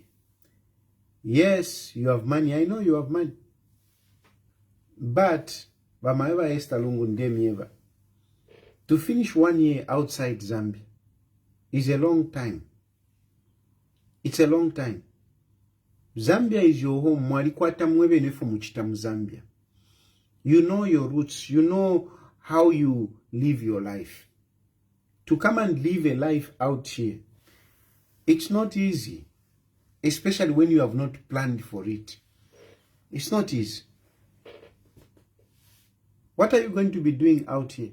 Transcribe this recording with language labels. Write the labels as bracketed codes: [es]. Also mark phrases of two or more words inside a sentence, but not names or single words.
[en] Yes, you have money. I know you have money. But, Bamaeva Esther Lungu Ndemieva, to finish 1 year outside Zambia is a long time. It's a long time. Zambia is your home. [bem] Mwalikwata mwebe nefo muchita Zambia. [en] You know your roots. You know how you live your life. To come and live a life out here, it's not easy. Especially when you have not planned for it. It's not easy. What are you going to be doing out here?